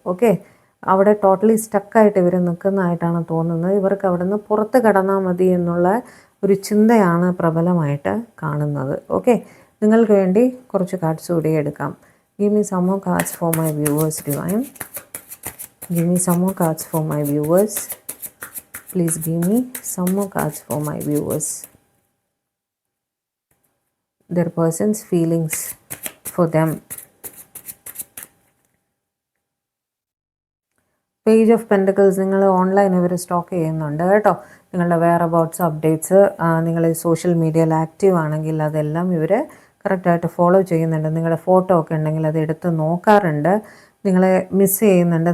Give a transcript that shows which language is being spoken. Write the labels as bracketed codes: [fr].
[ml] Okay, അവിടെ totally സ്റ്റക്കായിട്ട് ഇവർ നിൽക്കുന്നതായിട്ടാണ് തോന്നുന്നത്. ഇവർക്ക് അവിടെ നിന്ന് പുറത്ത് കടന്നാൽ മതി എന്നുള്ള ഒരു ചിന്തയാണ് പ്രബലമായിട്ട് കാണുന്നത്. ഓക്കെ, നിങ്ങൾക്ക് വേണ്ടി കുറച്ച് കാർഡ്സ് കൂടി എടുക്കാം. [en] Give me some more cards for my viewers divine. Give me some more cards for my viewers. Please give me some more cards for my viewers. Their person's feelings for them. [ml] Page of pentacles നിങ്ങൾ online ഇവർ stock ചെയ്യുന്നുണ്ട് കേട്ടോ. നിങ്ങളുടെ wear അബൌട്ട്സ് updates, നിങ്ങൾ social മീഡിയയിൽ active ആണെങ്കിൽ അതെല്ലാം ഇവർ കറക്റ്റായിട്ട് ഫോളോ ചെയ്യുന്നുണ്ട്. നിങ്ങളുടെ ഫോട്ടോ ഒക്കെ ഉണ്ടെങ്കിൽ അത് എടുത്ത് നോക്കാറുണ്ട്. നിങ്ങളെ മിസ് ചെയ്യുന്നുണ്ട്.